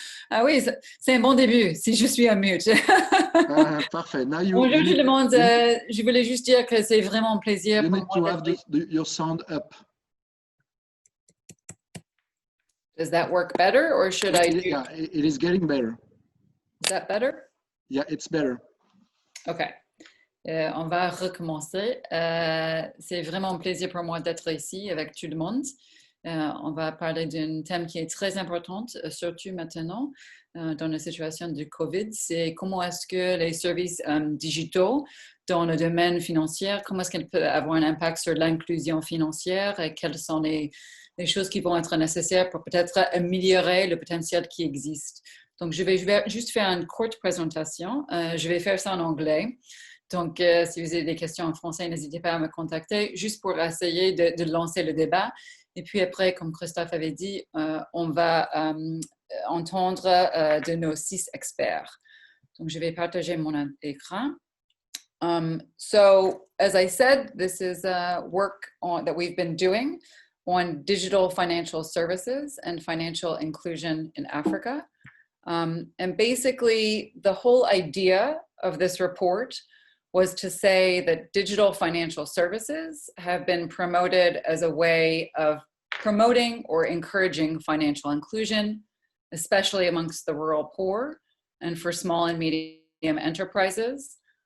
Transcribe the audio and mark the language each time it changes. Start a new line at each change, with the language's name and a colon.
French: Ah oui, c'est un bon début, si je suis en mute. Parfait. Bonjour tout le monde, je voulais juste dire que c'est vraiment un plaisir pour moi d'être...
English: You need to have your sound up. Does that work better, or should I do? Yeah, it is getting better. Is that better? Yeah, it's better.
French: OK. On va recommencer. C'est vraiment un plaisir pour moi d'être ici avec tout le monde. On va parler d'un thème qui est très important, surtout maintenant, dans la situation du COVID. C'est comment est-ce que les services digitaux dans le domaine financier, comment est-ce qu'ils peuvent avoir un impact sur l'inclusion financière et quelles sont les choses qui vont être nécessaires pour peut-être améliorer le potentiel qui existe. Donc, je vais juste faire une courte présentation. Je vais faire ça en anglais. Donc, si vous avez des questions en français, n'hésitez pas à me contacter, juste pour essayer de lancer le débat. Et puis après, comme Christophe avait dit, on va entendre de nos 6 experts. Donc, je vais partager mon écran.
English: So, as I said, this is work that we've been doing on digital financial services and financial inclusion in Africa. And basically, the whole idea of this report was to say that digital financial services have been promoted as a way of promoting or encouraging financial inclusion, especially amongst the rural poor and for small and medium enterprises.